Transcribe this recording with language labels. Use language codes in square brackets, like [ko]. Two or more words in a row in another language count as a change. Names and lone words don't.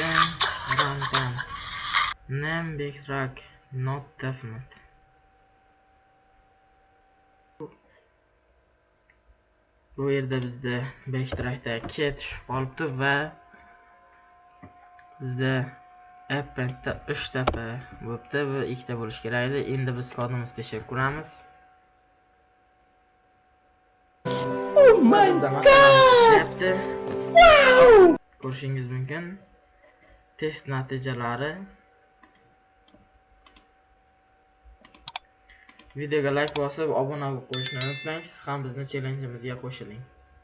[en] Runtime name backtrack not definite. [uz] Bu yerda bizda backtrackda 2 tushib qolibdi va bizda appendda 3 tafa bo'libdi va 2 ta bo'lish kerak edi. Endi biz kodimizni tekshirib ko'ramiz. [en] Oh my god! [uz] Wow! Ko'rishingiz mumkin. Test natijalari. Videoga like bosib, obuna bo'lib qo'yishni unutmang. Siz ham bizning challengeimizga qo'shiling.